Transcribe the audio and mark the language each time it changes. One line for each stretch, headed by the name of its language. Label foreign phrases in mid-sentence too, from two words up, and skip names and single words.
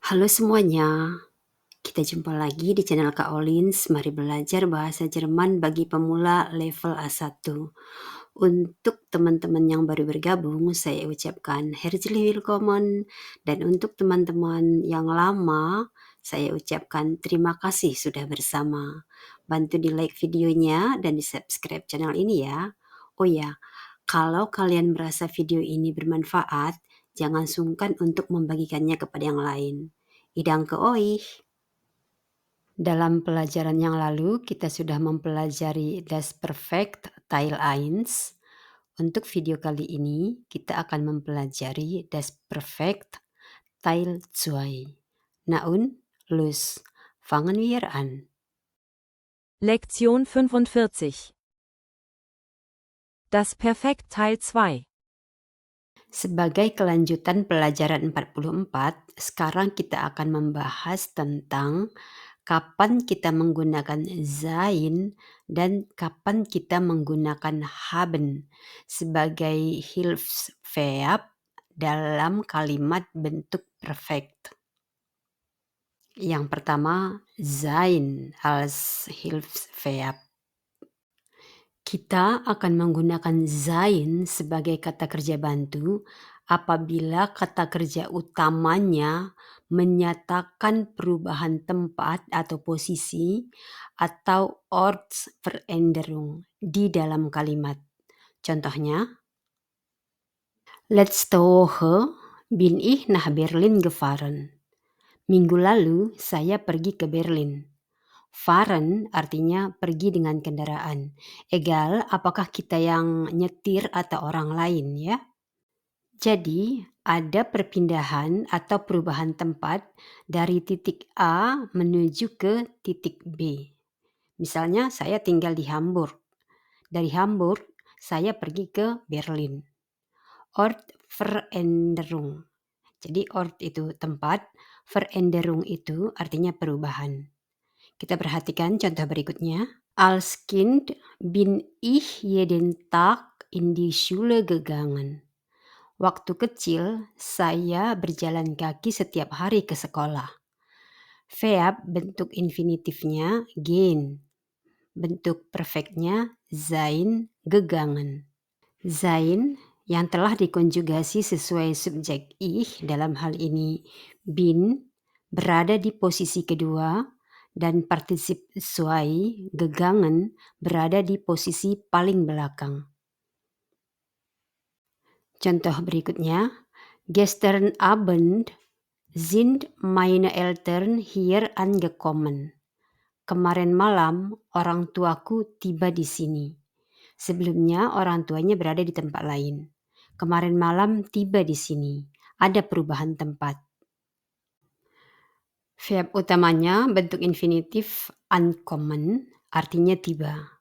Indonesian: Halo semuanya, kita jumpa lagi di channel Kak Olins. Mari belajar bahasa Jerman bagi pemula level A1. Untuk teman-teman yang baru bergabung, saya ucapkan
German: herzlich willkommen.
Indonesian: Dan untuk teman-teman yang lama, saya ucapkan terima kasih sudah bersama. Bantu di like videonya dan di subscribe channel ini ya. Oh ya, kalau kalian merasa video ini bermanfaat, jangan sungkan untuk membagikannya kepada yang lain.
German: Danke euch.
Indonesian: Dalam pelajaran yang lalu, kita sudah mempelajari
German: Das Perfekt Teil 1.
Indonesian: Untuk video kali ini, kita akan mempelajari
German: Das Perfekt Teil 2. Na und, los, fangen wir an. Lektion 45. Das Perfekt Teil 2.
Indonesian: Sebagai kelanjutan pelajaran 44, sekarang kita akan membahas tentang kapan kita menggunakan sein dan kapan kita menggunakan haben sebagai Hilfsverb dalam kalimat bentuk perfect. Yang pertama,
German: sein als Hilfsverb.
Indonesian: Kita akan menggunakan sein sebagai kata kerja bantu apabila kata kerja utamanya menyatakan perubahan tempat atau posisi atau Ortsveränderung di dalam kalimat. Contohnya,
German: letzte Woche bin ich nach Berlin gefahren.
Indonesian: Minggu lalu saya pergi ke Berlin. Fahren artinya pergi dengan kendaraan. Egal apakah kita yang nyetir atau orang lain ya. Jadi ada perpindahan atau perubahan tempat dari titik A menuju ke titik B. Misalnya saya tinggal di Hamburg. Dari Hamburg saya pergi ke Berlin. Ortsveränderung. Jadi Ort itu tempat, Veränderung itu artinya perubahan. Kita perhatikan contoh berikutnya.
German: Als Kind bin ich jeden Tag in die Schule gegangen.
Indonesian: Waktu kecil, saya berjalan kaki setiap hari ke sekolah. Verb bentuk infinitifnya gehen. Bentuk perfectnya
German: sein gegangen.
Indonesian: Sein yang telah dikonjugasi sesuai subjek ich dalam hal ini bin berada di posisi kedua dan partisip
German: zwei gegangen
Indonesian: berada di posisi paling belakang. Contoh berikutnya,
German: gestern Abend sind meine Eltern hier angekommen.
Indonesian: Kemarin malam orang tuaku tiba di sini. Sebelumnya orang tuanya berada di tempat lain. Kemarin malam tiba di sini. Ada perubahan tempat. Verb utamanya bentuk infinitif ankommen, artinya tiba.